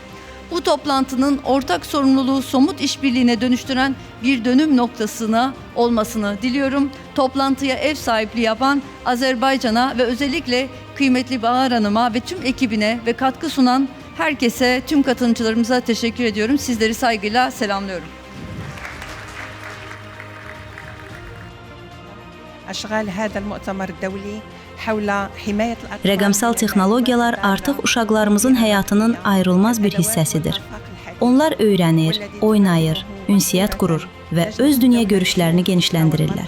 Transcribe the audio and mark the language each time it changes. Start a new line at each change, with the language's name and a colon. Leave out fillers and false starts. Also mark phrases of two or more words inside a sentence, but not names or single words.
Turkish: Bu toplantının ortak sorumluluğu somut işbirliğine dönüştüren bir dönüm noktasına olmasını diliyorum. Toplantıya ev sahipliği yapan Azerbaycan'a ve özellikle kıymetli Bahar Hanım'a ve tüm ekibine ve katkı sunan herkese, tüm katılımcılarımıza teşekkür ediyorum. Sizleri saygıyla selamlıyorum.
Azerbaijani: Rəqəmsal texnologiyalar artıq uşaqlarımızın həyatının ayrılmaz bir hissəsidir. Onlar öyrənir, oynayır, ünsiyyət qurur və öz dünya görüşlərini genişləndirirlər.